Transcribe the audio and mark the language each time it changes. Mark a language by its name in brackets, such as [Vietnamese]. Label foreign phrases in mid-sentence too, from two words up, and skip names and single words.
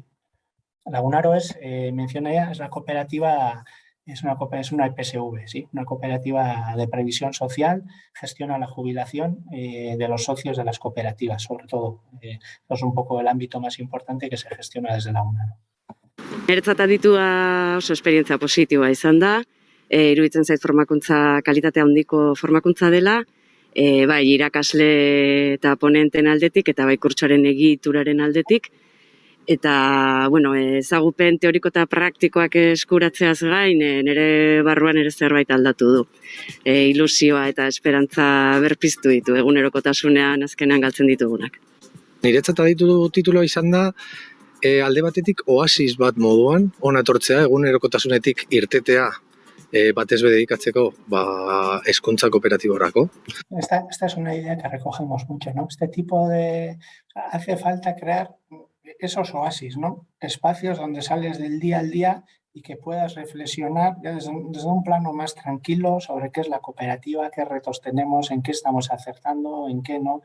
[Spanish] Lagunaro menciona ya, es la cooperativa, es una EPSV, ¿sí? Una cooperativa de previsión social, gestiona la jubilación de los socios de las cooperativas, sobre todo. Es un poco el ámbito más importante que se gestiona desde Lagunaro. [Basque] Niretzat aditua oso esperientzia positiboa izan da, iruditzen zait formakuntza kalitate handiko formakuntza dela, bai irakasle eta ponenten aldetik eta bai kurtsoaren egituraren aldetik. Eta, ezagupen teoriko eta praktikoak eskuratzeaz gain, nire barruan ere zerbait aldatu du. Ilusioa eta esperantza berpiztu ditu, egunerokotasunean azkenean galtzen ditugunak. Niretzat aditu tituloa izan da, alde batetik oasis bat moduan, hona etortzea, egunerokotasunetik irtetea batez be dedikatzeko hezkuntza kooperatiborako. [Spanish] Esta es una idea que recogemos mucho, ¿no? Este tipo de... hace falta crear esos oasis, ¿no? Espacios donde sales del día al día y que puedas reflexionar desde un plano más tranquilo sobre qué es la cooperativa, qué retos tenemos, en qué estamos acertando, en qué no.